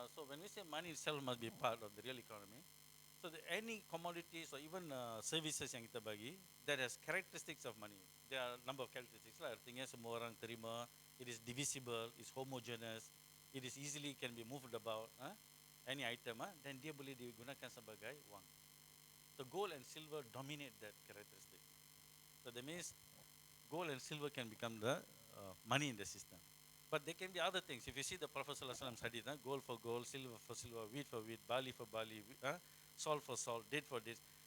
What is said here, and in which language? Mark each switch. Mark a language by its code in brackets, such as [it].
[en] So when we say money itself must be part of the real economy, so any commodities or even services [ms] yang kita bagi [en] that has characteristics of money. There are a number of characteristics lah. [ms] Artinya semua orang terima. [en] It is divisible. It's homogeneous. It is easily can be moved about. Any item, then [ms] dia boleh digunakan sebagai wang. [en] So gold and silver dominate that characteristic. So that means gold and silver can become the money in the system. But there can be other things. If you see the Prophet ﷺ's hadith, gold for gold, silver for silver, wheat for wheat, barley for barley, salt for salt, date for date.